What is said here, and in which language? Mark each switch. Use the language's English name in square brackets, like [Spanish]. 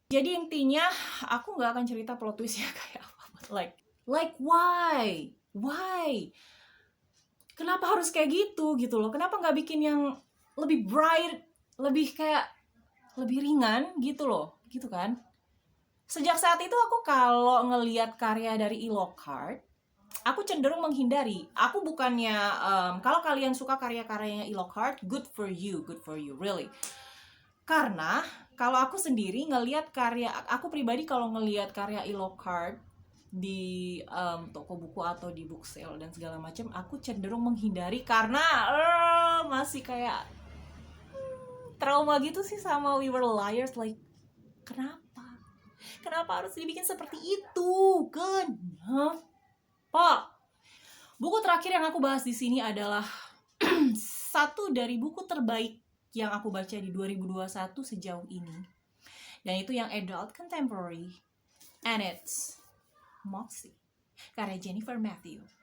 [Indonesian] Jadi intinya aku nggak akan cerita plot twistnya kayak apa, [English] like why, [Indonesian] kenapa harus kayak gitu loh, kenapa nggak bikin yang lebih bright, lebih kayak lebih ringan gitu loh, gitu kan. Sejak saat itu aku kalau ngelihat karya dari E. Lockhart, aku cenderung menghindari. Aku bukannya kalau kalian suka karya-karyanya E. [English] Lockhart, good for you really. [Indonesian] Karena kalau aku sendiri ngelihat aku pribadi kalau ngelihat karya E. Lockhart di toko buku atau di book sale dan segala macam, aku cenderung menghindari karena masih kayak trauma gitu sih sama We Were Liars. Like, kenapa harus dibikin seperti itu? Kenapa? Buku terakhir yang aku bahas di sini adalah satu dari buku terbaik yang aku baca di 2021 sejauh ini. Dan itu yang adult contemporary. [English] And it's Moxie, karya Jennifer Matthew.